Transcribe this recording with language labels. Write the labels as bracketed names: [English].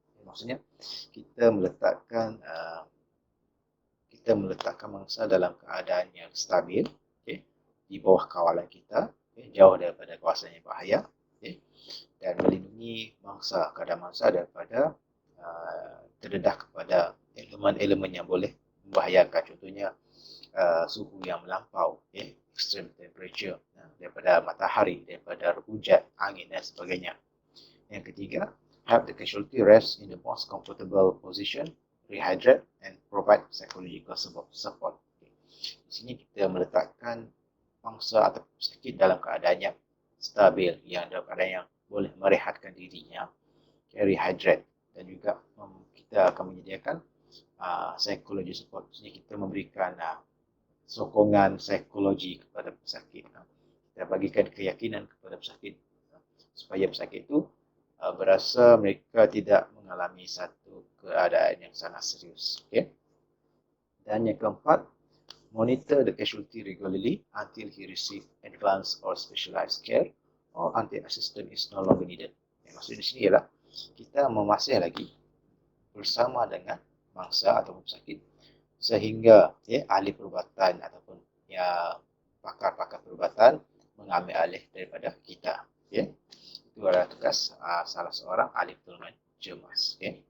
[Malay] Maksudnya kita meletakkan mangsa dalam keadaan yang stabil, di bawah kawalan kita, jauh daripada kawasan yang bahaya, dan melindungi keadaan mangsa daripada terdedah kepada elemen-elemen yang boleh membahayakan. Contohnya suhu yang melampau, extreme temperature, daripada matahari, daripada hujan, angin dan sebagainya. Yang ketiga, [English] have the casualty rest in the most comfortable position, rehydrate and provide psychological support. [Malay] Di sini kita meletakkan mangsa atau pesakit dalam keadaan yang stabil, yang dalam keadaan yang boleh merehatkan dirinya, rehydrate, dan juga kita akan menyediakan psychology support. Maksudnya kita memberikan sokongan psikologi kepada pesakit. Kita bagikan keyakinan kepada pesakit supaya pesakit itu berasa mereka tidak mengalami satu keadaan yang sangat serius. Dan yang keempat, [English] monitor the casualty regularly until he receive advanced or specialized care or until assistance is no longer needed. [Malay] Yang maksud di sini ialah kita memasih lagi bersama dengan mangsa atau pesakit sehingga ahli perubatan ataupun pakar-pakar perubatan mengambil alih daripada kita. Itu adalah tugas salah seorang ahli pertolongan cemas.